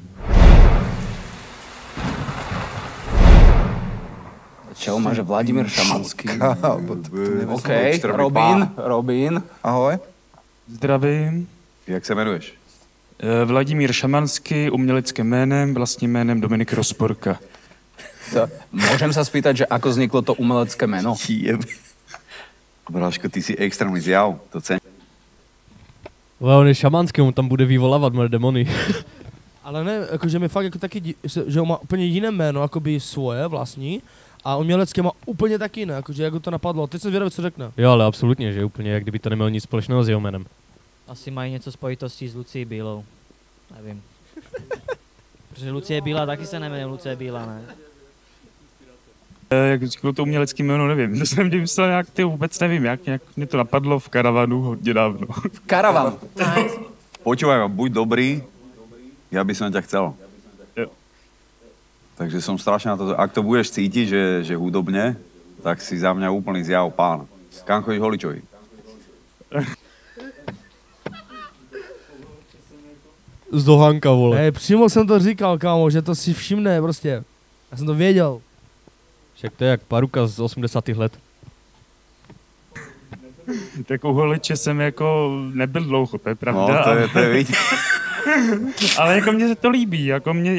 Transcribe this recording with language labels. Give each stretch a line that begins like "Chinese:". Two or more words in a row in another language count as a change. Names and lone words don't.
Czech: Čau, máš Vladimír Šamanský. OK, Robin. Ahoj. Zdravím. Jak se jmenuješ? Vladimír Šamanský, uměleckým jménem, vlastním jménem Dominik Rozporka.
Slovak: Môžem sa spýtať, že ako vzniklo to umelecké meno?
Czech: Bráško, ty si extrémní zjav, to cením. On je šamanský, on tam bude vyvolávat moje demony. Ale ne, jakože mi fakt jako taky, že on má úplně jiné jméno, jakoby svoje vlastní, a umělecké má úplně taky jiné, jakože jak to napadlo. Teď jsem zvědavý, co řekne. Jo, ale absolutně, že úplně, jak kdyby to nemělo nic společného s jeho jménem. Asi mají něco spojitostí s Lucí Bílou. Nevím. Protože Lucie Bílá taky se nejmenuje Lucie Bílá, ne? Jak říkalo to umělecký jméno, nevím. To jsem myslel nějak, ty vůbec nevím, jak mě to napadlo v karavanu hodně dávno. V karavanu?
Slovak: Počúvaj, buď dobrý, ja by som ťa chcel. Jo. Takže som strašne na to, ak to budeš cítiť, že hudobne, tak si za mňa úplný zjav pán.
Czech: Kam chodíš holičovi? Z Dohánka, vole. Hej, přímo jsem to říkal, kámo, že to si všimne prostě. Já jsem to věděl. Však to je jak paruka z 80. let. Tak u holiče jsem jako nebyl dlouho, to je pravda. No, to je vidět. Ale jako mně se to líbí, jako mě...